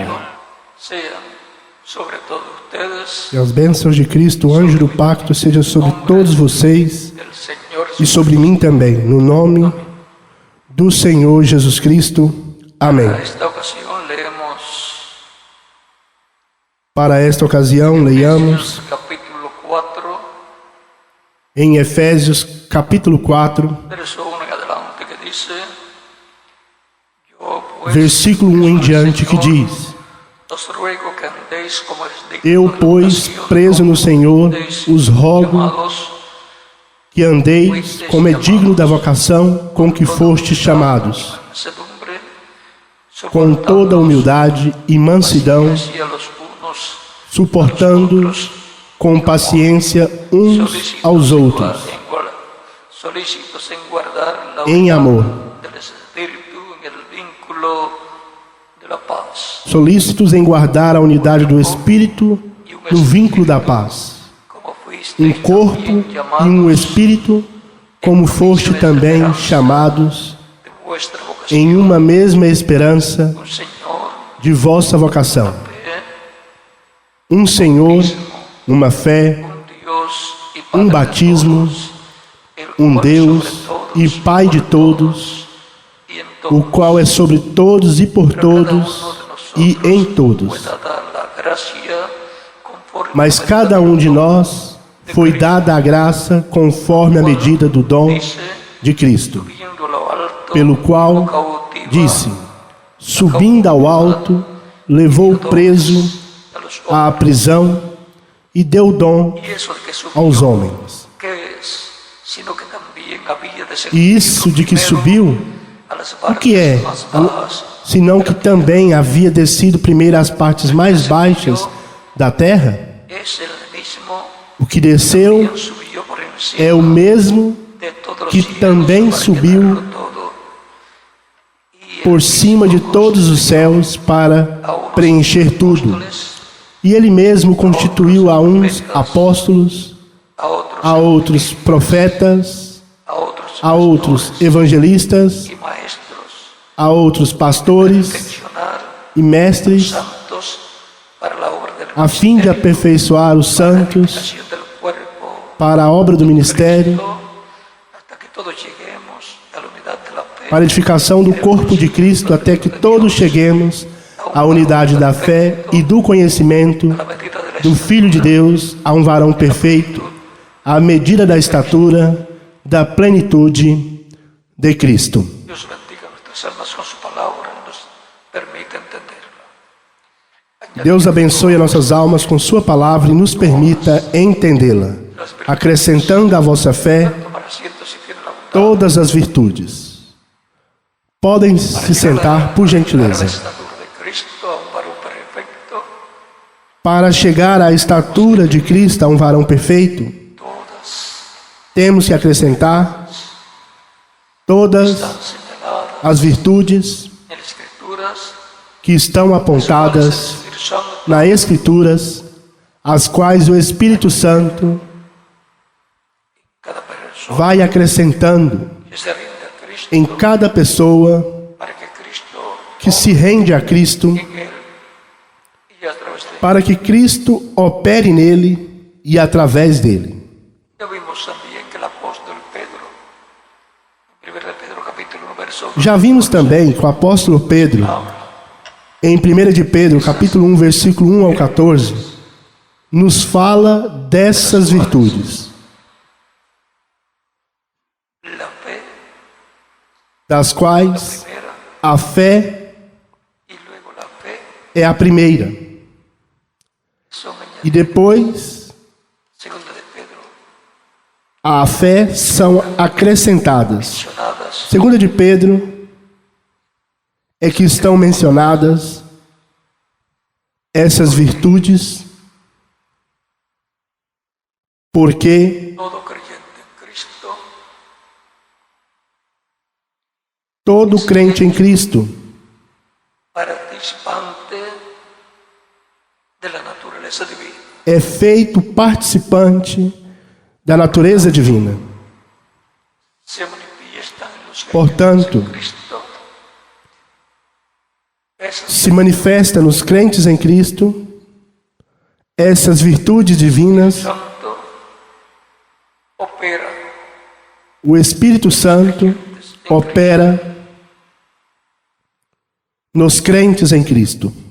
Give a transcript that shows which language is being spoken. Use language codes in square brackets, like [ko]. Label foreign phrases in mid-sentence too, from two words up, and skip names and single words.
[es] Sean sobre todos ustedes [pt] E as bênçãos de Cristo, o anjo do pacto, sejam sobre todos vocês [es] el Señor [pt] e sobre mim também, no nome do Senhor Jesus Cristo. Amém. [es] Para esta ocasión leemos [pt] Para esta ocasião, leiamos capítulo 4, em Efésios capítulo 4, [es] verso 1 en adelante, que dice: Yo pues, [pt] versículo 1 em diante, que diz: [es] os ruego que andéis como es digno [pt] Eu, [es] de la [pt] pois, [es] vocación [pt] preso no Senhor, [es] Deis [pt] os rogo [es] llamados, [pt] que andeis como é digno da vocação com que fostes chamados, [es] mansedumbre, [pt] com toda humildade e mansidão, [es] paciencia los unos [pt] suportando com paciência uns aos outros, [es] solícitos en guardar la [pt] em amor, [es] del Espíritu en el vínculo de la paz. [pt] solícitos em guardar a unidade do Espírito no vínculo da paz, [es] Como fuisteis [pt] um corpo [es] también [pt] e [es] llamados [pt] um Espírito, como foste também chamados [es] de vuestra vocación, [pt] em uma mesma esperança [es] un Señor, [pt] de vossa vocação, [es] fe, [pt] um Senhor, uma fé, [es] un Dios y Padre [pt] um de batismo, [es] todos, el [pt] um [es] cual [pt] Deus [es] sobre todos [pt] e Pai de todos, [es] y en [pt] o [es] todos [pt] qual é sobre todos e por todos e em todos. [es] pueda dar la gracia conforme [pt] Mas a cada um de nós foi dada a graça conforme a medida do dom de Cristo, [es] subiendo a lo alto, [pt] pelo qual [es] lo cautiva [pt] disse: subindo ao alto, levou o preso [es] a los [pt] à prisão e deu dom [es] hombres. Y eso de que subió, [pt] aos homens. [es] ¿qué es? Sino que también había de ser [pt] E isso de que [es] primero [pt] subiu, [es] a las [pt] o que é? [es] partes más bajas, [pt] Senão que também havia descido primeiro às partes mais baixas da terra? [es] es el mismo [pt] O que desceu [es] quien subió por encima [pt] é o mesmo [es] de todos los [pt] que [es] cielos [pt] também [es] para [pt] subiu [es] llenarlo todo. Y [pt] por cima de todos os céus para preencher tudo. E ele mesmo constituiu a uns apóstolos, a outros profetas, a outros evangelistas, [es] y maestros, [pt] a outros pastores [es] perfeccionar [pt] e mestres, [es] santos para la obra del [pt] a fim de aperfeiçoar os santos [es] edificación del cuerpo, [pt] para a obra do ministério, [es] hasta que todos lleguemos a la unidad de la fe, [pt] para a edificação do corpo de Cristo, até que todos cheguemos à unidade da fé e do conhecimento [es] a la medida de la [pt] do Filho de Deus, a um varão perfeito, à medida da estatura da plenitude de Cristo. [es] Dios bendiga nuestras almas con su palabra y nos permite entenderla. [pt] Deus abençoe as nossas almas com sua palavra e nos permita entendê-la, acrescentando à vossa fé [es] Tomar asiento si tiene la voluntad. [pt] todas as virtudes. Podem se sentar, por [es] Para la [pt] gentileza. [es] estatura de Cristo a un varón perfecto, [pt] Para chegar à estatura de Cristo, a um varão perfeito, todas temos que acrescentar todas [es] están señaladas [pt] as virtudes [es] en las Escrituras, [pt] que estão apontadas [es] el Espíritu Santo [pt] nas Escrituras, as quais o Espírito Santo [es] cada persona [pt] vai acrescentando [es] que se rinde a Cristo [pt] em cada pessoa [es] para que Cristo [pt] que se rende a Cristo, [es] en él y a través de él. [pt] para que Cristo opere nele e através dele. [es] Ya vimos también que el apóstol Pedro, en 1 Pedro capítulo 1 verso [pt] Já vimos também que o apóstolo Pedro, em 1 de Pedro, capítulo 1, versículo 1 ao 14, nos fala dessas virtudes, [es] la fe [pt] das quais [es] primera [pt] a fé [es] y luego la fe [pt] é a primeira, [es] son [pt] e [es] añadidas. [pt] depois [es] Segunda de Pedro, [pt] a fé são acrescentadas. [es] mencionadas [pt] Segunda de Pedro é que estão mencionadas essas virtudes, porque [es] todo creyente en Cristo [pt] Todo crente em Cristo [es] participante de la naturaleza divina. [pt] é feito participante da natureza divina. [es] Se manifiestan en los [pt] Portanto, [es] creyentes en Cristo esas [pt] se manifesta nos crentes em Cristo essas virtudes divinas. [es] Santo opera [pt] O Espírito Santo opera nos crentes em Cristo.